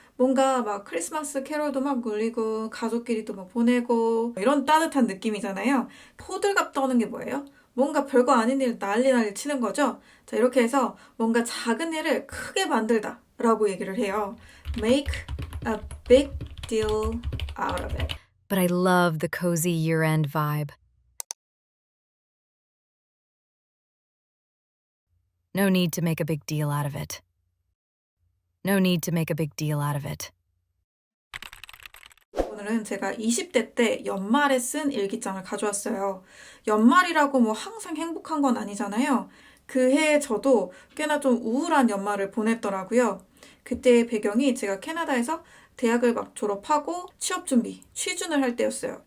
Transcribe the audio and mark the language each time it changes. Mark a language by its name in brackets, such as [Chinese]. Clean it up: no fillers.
[Korean] 뭔가 막 크리스마스 캐롤도 막 울리고 가족끼리도 막 보내고 이런 따뜻한 느낌이잖아요. 호들갑 떠는 게 뭐예요? 뭔가 별거 아닌 일 난리 치는 거죠. 자, 이렇게 해서 뭔가 작은 일을 크게 만들다 라고 얘기를 해요. [English] Make a big deal out of it. But I love the cozy year-end vibe. No need to make a big deal out of it. No need to make a big deal out of it. [Korean] 오늘은 제가 20대 때 연말에 쓴 일기장을 가져왔어요. 연말이라고 뭐 항상 행복한 건 아니잖아요. 그 해에 저도 꽤나 좀 우울한 연말을 보냈더라고요. 그때의 배경이 제가 캐나다에서 대학을 막 졸업하고 취업 준비, 취준을 할 때였어요.